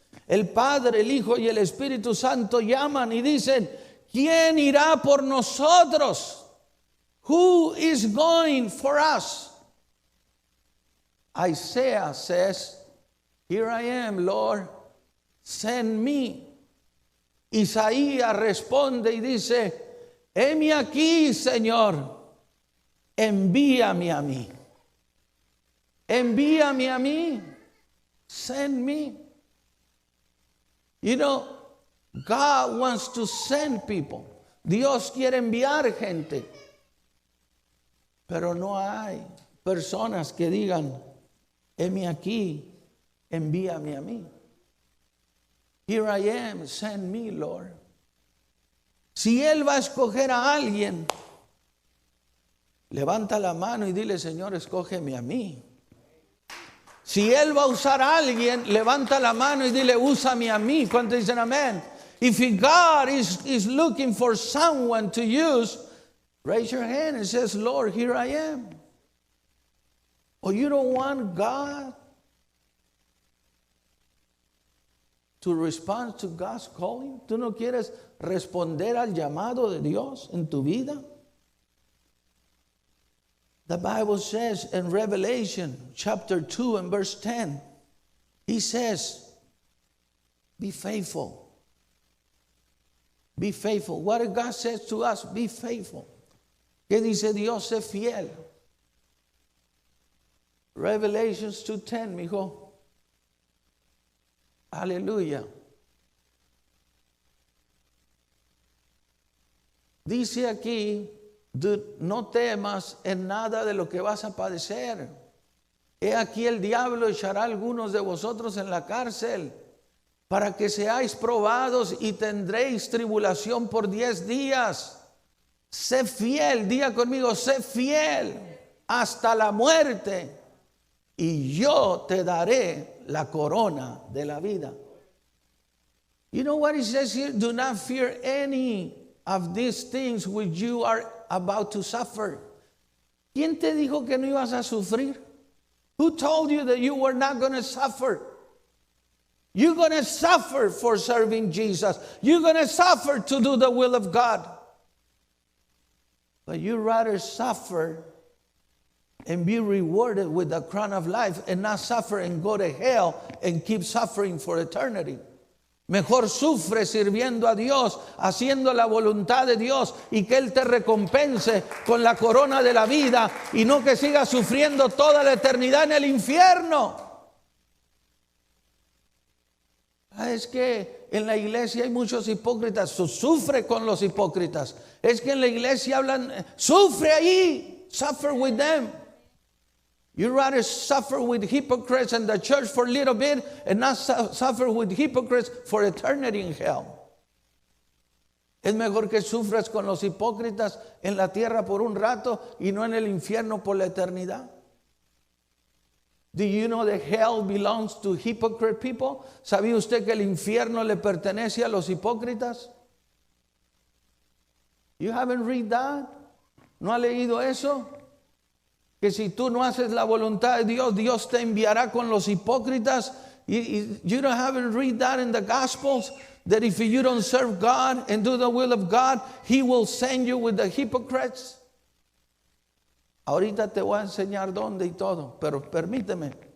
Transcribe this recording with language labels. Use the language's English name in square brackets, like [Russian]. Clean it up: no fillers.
[Spanish] El Padre, el Hijo y el Espíritu Santo llaman y dicen, ¿quién irá por nosotros? [English] Who is going for us? Isaiah says, here I am, Lord, send me. [Spanish] Isaías responde y dice, heme aquí, Señor, envíame a mí. Envíame a mí. [English] Send me. You know, God wants to send people. [Spanish] Dios quiere enviar gente. Pero no hay personas que digan, heme aquí, envíame a mí. [English] Here I am, send me, Lord. [Spanish] Si Él va a escoger a alguien, levanta la mano y dile, Señor, escógeme a mí. Si Él va a usar a alguien, levanta la mano y dile, úsame a mí. ¿Cuántos dicen amén? [English] If God is looking for someone to use, raise your hand and says, Lord, here I am. Or you don't want God to respond to God's calling. [Spanish] ¿Tú no quieres responder al llamado de Dios en tu vida? [English] The Bible says in Revelation chapter 2 and verse 10, He says, be faithful. Be faithful. What God says to us, be faithful. [Spanish] ¿Qué dice Dios? Sé fiel. [English] Revelations 2:10, mijo. [Spanish] Aleluya. Dice aquí, no temas en nada de lo que vas a padecer. He aquí el diablo echará a algunos de vosotros en la cárcel para que seáis probados y tendréis tribulación por 10 días. Sé fiel, diga conmigo, sé fiel hasta la muerte y yo te daré la corona de la vida. [English] You know what it says here? Do not fear any of these things which you are about to suffer. [Spanish] ¿Quién te dijo que no ibas a sufrir? [English] Who told you that you were not going to suffer? You're going to suffer for serving Jesus. You're going to suffer to do the will of God. But you'd rather suffer and be rewarded with the crown of life and not suffer and go to hell and keep suffering for eternity. [Spanish] Mejor sufre sirviendo a Dios, haciendo la voluntad de Dios y que Él te recompense con la corona de la vida y no que sigas sufriendo toda la eternidad en el infierno. Es que en la iglesia hay muchos hipócritas, sufre con los hipócritas. Es que en la iglesia hablan, sufre ahí, [English] suffer with them. You'd rather suffer with hypocrites in the church for a little bit and not suffer with hypocrites for eternity in hell. [Spanish] Es mejor que sufras con los hipócritas en la tierra por un rato y no en el infierno por la eternidad. [English] Do you know that hell belongs to hypocrite people? [Spanish] ¿Sabía usted que el infierno le pertenece a los hipócritas? [English] You haven't read that? [Spanish] ¿No ha leído eso? Que si tú no haces la voluntad de Dios, Dios te enviará con los hipócritas. [English] You don't haven't read that in the Gospels, that if you don't serve God and do the will of God, He will send you with the hypocrites. [Spanish] Ahorita te voy a enseñar dónde y todo, pero permíteme.